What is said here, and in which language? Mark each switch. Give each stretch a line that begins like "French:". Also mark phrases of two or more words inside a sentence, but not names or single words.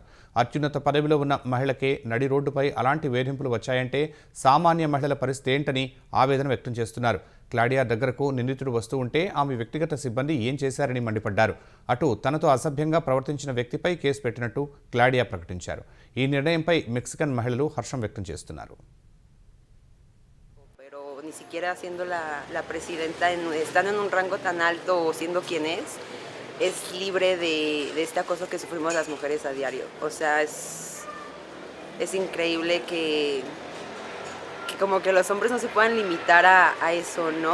Telugu: అత్యున్నత పదవిలో ఉన్న మహిళకే నడి రోడ్డుపై అలాంటి వేధింపులు వచ్చాయంటే సామాన్య మహిళల పరిస్థితి ఏంటని ఆవేదన వ్యక్తం చేస్తున్నారు. క్లాడియా దగ్గరకు నిందితుడు వస్తూ ఉంటే ఆమె వ్యక్తిగత సిబ్బంది ఏం చేశారని మండిపడ్డారు. అటు తనతో అసభ్యంగా ప్రవర్తించిన వ్యక్తిపై కేసు పెట్టినట్టు క్లాడియా ప్రకటించారు. ఈ నిర్ణయంపై మెక్సికన్ మహిళలు హర్షం వ్యక్తం చేస్తున్నారు.
Spanish: Ni siquiera siendo la presidenta, estando en un rango tan alto o siendo quien es libre de este acoso que sufrimos las mujeres a diario. O sea, es increíble que como que los hombres no se puedan limitar a eso, ¿no?